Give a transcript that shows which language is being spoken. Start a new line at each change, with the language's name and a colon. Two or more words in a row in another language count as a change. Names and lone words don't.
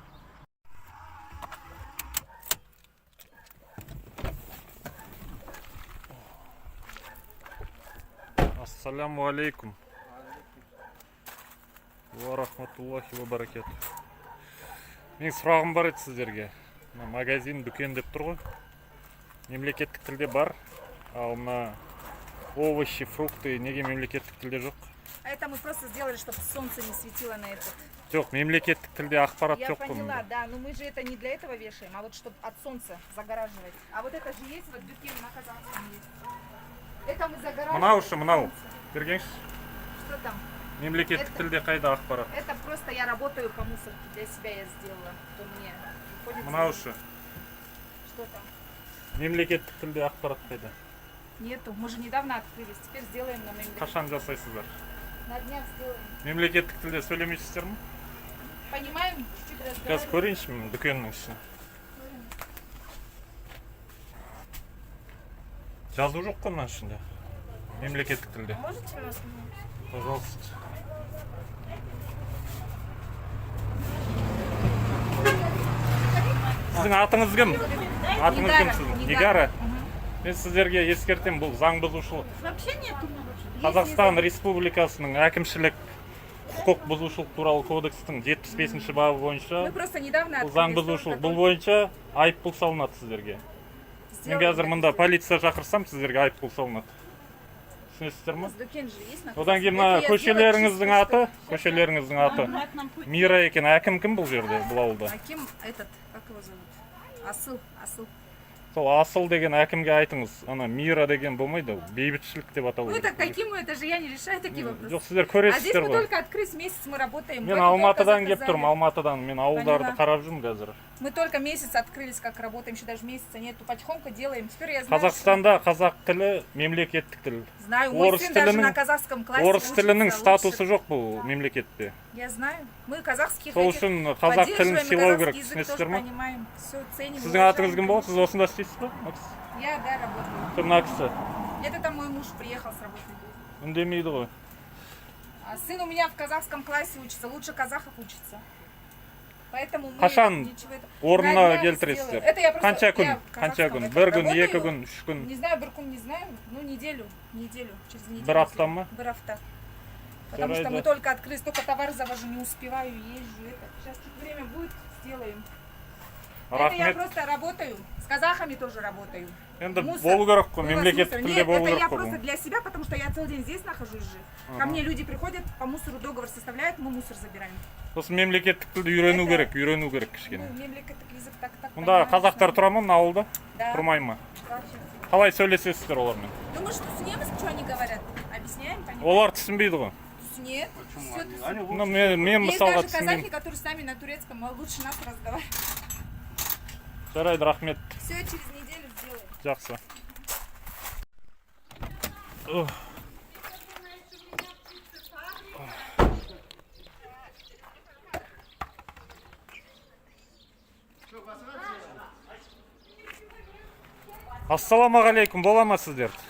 Arabic: السلام عليكم. ورحمة الله وبركاته.
Kazakh: Менің сұрағым бар еді сіздерге. Магазин, дүкен деп тұр ғой. Мемлекеттік тілде бар, ал мына
Russian: овощи, фрукты
Kazakh: неге мемлекеттік тілде жоқ?
Russian: А это мы просто сделали, чтобы солнце не светило на этот.
Kazakh: Жоқ, мемлекеттік тілде ақпарат
Russian: Я
Kazakh: жоқ қой.
Russian: поняла, да, но мы же это не для этого вешаем, а вот чтобы от солнца загораживать. А вот это же есть, вот бюкен на казахском есть. Это мы загораживаем.
Kazakh: Мынау. Бергенші.
Russian: Что там?
Kazakh: Мемлекеттік
Russian: Это-
Kazakh: тілде қайда ақпарат?
Russian: Это просто я работаю по мусорке, для себя я сделала, то мне приходится.
Kazakh: Мынаушы.
Russian: Что там?
Kazakh: Мемлекеттік тілде ақпарат қайда?
Russian: Нету, мы же недавно открылись, теперь сделаем на мемлекеттик.
Kazakh: Қашан жасайсыздар?
Russian: На днях сделаем.
Kazakh: Мемлекеттік тілде сөйлемейсіздер ме?
Russian: Понимаем, чуть-чуть
Kazakh: Қазір
Russian: разговариваем.
Kazakh: көрейінші мен дүкеннің ішін. Жазу жоқ қой мына ішінде. Мемлекеттік тілде.
Russian: Можете нас снимать? Пожалуйста.
Kazakh: Сіздің атыңыз кім? Атыңыз кім сіздің? Нигара. Мен сіздерге ескертем, бұл заң бұзушылық.
Russian: Вообще нету.
Kazakh: Қазақстан Республикасының әкімшілік құқық бұзушылық туралы кодекстің 75-ші бабы бойынша
Russian: Мы просто недавно
Kazakh: бұл заң бұзушылық. Бұл бойынша айыппұл салынады сіздерге. Мен қазір мұнда полиция шақырсам, сіздерге айыппұл салынады. Түсінесіздер ме? Одан кейін мына көшелеріңіздің аты, Мира екен. Әкім кім бұл жерде, бұл ауылда?
Russian: Аким этот, как его зовут? Асыл.
Kazakh: Сол Асыл деген әкімге айтыңыз. Ана Мира деген болмайды, бейбітшілік деп аталу
Russian: Ну это
Kazakh: керек.
Russian: каким, это же я не решаю такие вопросы.
Kazakh: Жоқ, сіздер
Russian: А здесь
Kazakh: көресіздер
Russian: мы
Kazakh: ғой.
Russian: только открылись, месяц мы работаем.
Kazakh: Мен
Russian: Мы только
Kazakh: Алматыдан келіп
Russian: заказали.
Kazakh: тұрмын, Алматыдан. Мен ауылдарды
Russian: Поняла.
Kazakh: қарап жүрмін қазір.
Russian: Мы только месяц открылись, как работаем, еще даже месяца нету. Потихоньку делаем. Теперь я знаю,
Kazakh: Қазақстанда қазақ тілі мемлекеттік тіл.
Russian: что... Знаю, мой
Kazakh: орыс
Russian: сын даже
Kazakh: тілінің-
Russian: на казахском классе
Kazakh: Орыс
Russian: учится
Kazakh: тілінің
Russian: лучше.
Kazakh: статусы жоқ бұл мемлекетте.
Russian: Я знаю. Мы казахских
Kazakh: Сол
Russian: этих
Kazakh: үшін қазақ тілін
Russian: поддерживаем, и
Kazakh: сыйлау керек,
Russian: казахский язык
Kazakh: түсінесіздер
Russian: тоже
Kazakh: ме?
Russian: понимаем. Все ценим.
Kazakh: Сіздің
Russian: уважаем.
Kazakh: атыңыз кім болды? Сіз осында істейсіз ба?
Russian: Я, да, работаю.
Kazakh: Кім мына кісі?
Russian: Это там мой муж приехал с работы.
Kazakh: Үндемейді ғой.
Russian: А сын у меня в казахском классе учится, лучше казахов учится. Поэтому мы
Kazakh: Қашан
Russian: ничего это...
Kazakh: орнына
Russian: На днях
Kazakh: келтіресіздер?
Russian: сделаем. Это я просто...
Kazakh: Қанша күн?
Russian: я в
Kazakh: Қанша
Russian: казахском
Kazakh: күн?
Russian: это
Kazakh: Бір күн,
Russian: работаю.
Kazakh: екі күн, үш күн?
Russian: Не знаю,
Kazakh: бір күн
Russian: не знаю. Ну, неделю, через неделю.
Kazakh: Бір апта ма? Бір апта.
Russian: Потому что
Kazakh: Жарайды.
Russian: мы только открылись, только товар завожу, не успеваю, езжу. Это. Сейчас чуть время будет, сделаем. Это я
Kazakh: Рахмет.
Russian: просто работаю. С казахами тоже работаю.
Kazakh: Енді
Russian: Мусор.
Kazakh: болу керек қой,
Russian: Вывоз
Kazakh: мемлекеттік
Russian: мусора.
Kazakh: тілде
Russian: Нет,
Kazakh: болу
Russian: это я
Kazakh: керек
Russian: просто
Kazakh: қой.
Russian: для себя, потому что я целый день здесь нахожусь же. Ко мне люди приходят, по мусору договор составляют, мы мусор забираем.
Kazakh: Сосын мемлекеттік тілді үйрену керек
Russian: Ну,
Kazakh: кішкене.
Russian: мемлекеттік язык так.
Kazakh: Мұнда
Russian: понимаешь,
Kazakh: қазақтар
Russian: да.
Kazakh: тұра ма мына ауылда?
Russian: Да.
Kazakh: Тұрмай ма?
Russian: Вообще.
Kazakh: Қалай сөйлесесіздер олармен?
Russian: Думаешь, что с немец, что они говорят? Объясняем, понимаешь?
Kazakh: Олар түсінбейді ғой.
Russian: Нет. Всё тут- Ну,
Kazakh: мен
Russian: Есть
Kazakh: мысалға
Russian: даже казахи,
Kazakh: түсінбеймін.
Russian: которые с нами на турецком лучше нас разговаривают.
Kazakh: Жарайды, рахмет.
Russian: Все через неделю сделаем.
Kazakh: Жақсы. Ох. Ассалаумағалейкум, бола ма сіздер?